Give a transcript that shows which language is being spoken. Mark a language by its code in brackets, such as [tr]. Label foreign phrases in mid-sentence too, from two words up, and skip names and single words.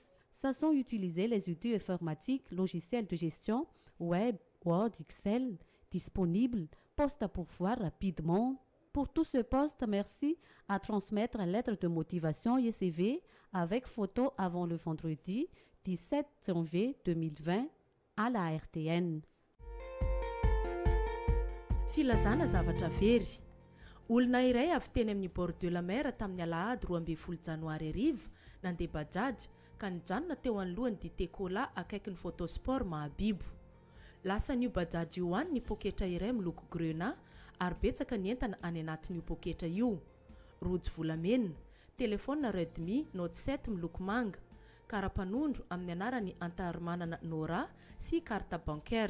[fr] Sachant utiliser les outils informatiques, logiciels de gestion, web, Word, Excel, disponible, poste à pourvoir rapidement. Pour tout ce poste, merci à transmettre la lettre de motivation et CV avec photo avant le vendredi 17 janvier 2020 à la RTN. [mg] Filazana zavatra very. Olona iray avy teny amin'ny [fr] bord de la mer [mg] tamin'ny alahady 12 janoary ariva nandeha bajaj ka nijanona teo anolohan'ny dité cola akaiky ny photosport Mahabibo. Lasa n'io bajaj io any ny poketra iray miloko grenat ary betsaka ny entana any anatin'io poketra io. Rojo volamena, telefona Redmi Note 7 miloko manga, karapanondro amin'ny anarany Antaharmanana Nora sy [fr] carte bancaire.